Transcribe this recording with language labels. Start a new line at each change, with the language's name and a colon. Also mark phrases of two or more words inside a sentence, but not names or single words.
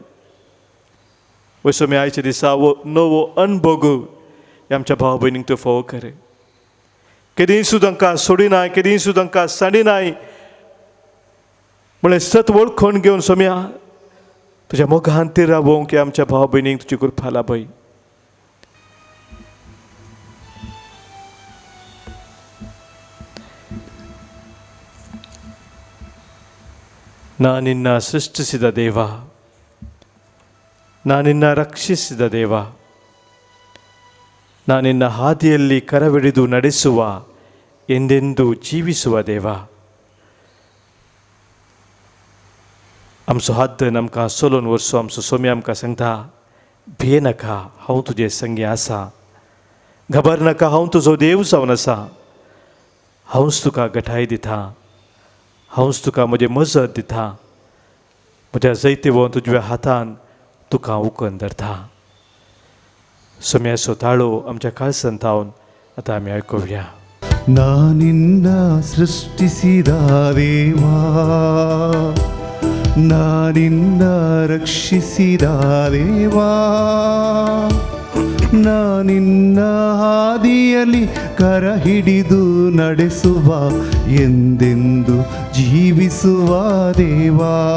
Konkani: वय स्वाम्या आयच्या दिसा नवो अणभव आमच्या भाव भयणीक तूं फोव कर. केदीं सुद्दां तांकां सोडिनाय, केदीं सुद्दां तांकां सांडिनाय म्हळ्यार सत वळखून घेवन स्वाम्या तुज्या मोगांत रावोवंक आमच्या भाव भयणीक तुजी कृपा लाभय.
Kannada: ನಾನಿನ್ನ ಸೃಷ್ಟಿಸಿದ ದೇವ, ನಾನಿನ್ನ ರಕ್ಷಿಸಿದ ದೇವ, ನಾನಿನ್ನ ಹಾದಿಯಲ್ಲಿ ಕರವಿಡಿದು ನಡೆಸುವ, ಎಂದೆಂದೂ ಜೀವಿಸುವ ದೇವ.
Konkani: आमचो हात आमकां सोलोन व्हरचो. आमचो स्वामी आमकां सांगता, भिये नाका, हांव तुजे संगी आसा. घबर नाका, हांव तुजो देव जावन आसा. हांवच तुका घटाय दिता, हांवच तुका म्हजें मजत दिता. म्हज्या जैतेवो तुज्या हातान तुका उखून धरता. स्वाम्याचो ताळो आमच्या काळसंतावन आतां आमी आयकुया.
Kannada: ನಾನಿನ್ನ ಸೃಷ್ಟಿಸಿದ ದೇವಾ, ನಾನಿನ್ನ ರಕ್ಷಿಸಿದ ದೇವಾ, ನಾನಿನ್ನ ಹಾದಿಯಲ್ಲಿ ಕರ ಹಿಡಿದು ನಡೆಸುವ, ಎಂದೆಂದು ಜೀವಿಸುವ ದೇವಾ.